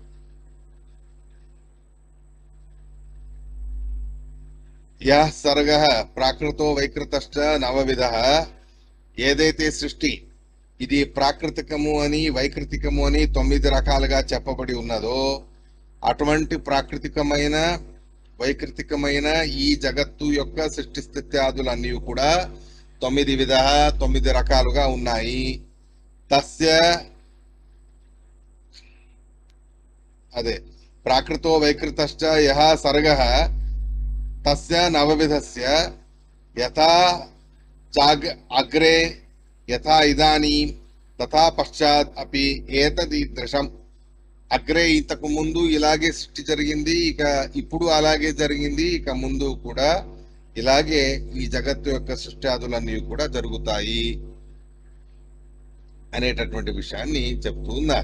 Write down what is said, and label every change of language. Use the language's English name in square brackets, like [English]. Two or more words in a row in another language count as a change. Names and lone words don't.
[Sanskrit] యః సర్గః ప్రాకృతో వైకృతశ్చ నవవిధః, [Telugu] ఏదైతే సృష్టి ఇది ప్రాకృతికము అని వైకృతికము అని 9 రకాలుగా చెప్పబడి ఉన్నదో, అటువంటి ప్రాకృతికమైన వైకృతికమైన ఈ జగత్తు యొక్క సృష్టి స్థిత్యాదులన్నీ కూడా 9 విధః 9 రకాలుగా ఉన్నాయి. [Sanskrit] తస్య అదే ప్రాకృతో వైకృతశ్చ యః సర్గః తస్య నవవిధస్య యథా అగ్రే యథా ఇదానీం తథా పశ్చాత్ అపి ఏతదీదృశం. [Telugu] అగ్రే ఇంతకు ముందు ఇలాగే సృష్టి జరిగింది, ఇక ఇప్పుడు అలాగే జరిగింది, ఇక ముందు కూడా ఇలాగే ఈ జగత్తు యొక్క సృష్ట్యాదులన్నీ కూడా జరుగుతాయి అనేటటువంటి విషయాన్ని చెప్తూ ఉన్నారు.